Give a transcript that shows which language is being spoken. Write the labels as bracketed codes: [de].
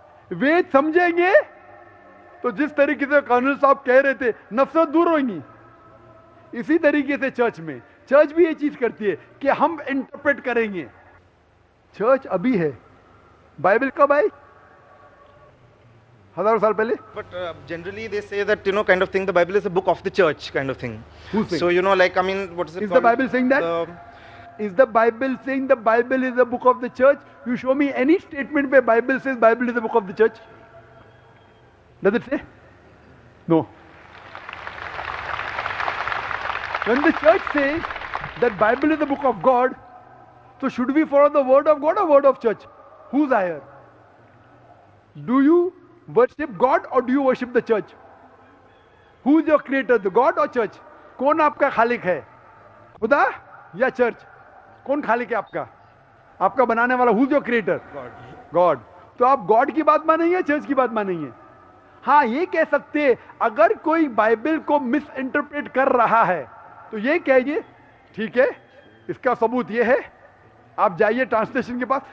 [ur] وید سمجھیں گے تو جس طریقے سے کرنل صاحب کہہ رہے تھے نفرت دور ہوئیں گی. اسی طریقے سے چرچ بھی یہ چیز کرتی ہے کہ ہم انٹرپریٹ کریں گے. چرچ ابھی ہے، بائبل کب آئی؟ ہزاروں سال پہلے. [en] But generally they say that, kind of thing, the Bible is a book of the church, kind of thing. Who's saying? So, like, I mean, what is it Is called? the Bible saying that? Is the Bible saying the Bible is a book of the church? You show me any statement where Bible says Bible is a book of the church. Does it say? No. When the church says that Bible is the book of God, so should we follow the word of God or word of church? Who's higher? Do you worship God or do you worship the church? Who is your creator, the God or church? [ur] کون آپ کا خالق ہے، خدا یا church? کون خالق ہے آپ کا؟ آپ کا بنانے والا. [en] Who's your creator? God. [ur] تو آپ گاڈ کی بات مانیں گے، چرچ کی بات مانیں گے؟ ہاں یہ کہہ سکتے اگر کوئی بائبل کو مس انٹرپریٹ کر رہا ہے تو یہ کہیے ٹھیک ہے، اس کا ثبوت یہ ہے، آپ جائیے ٹرانسلیشن کے پاس.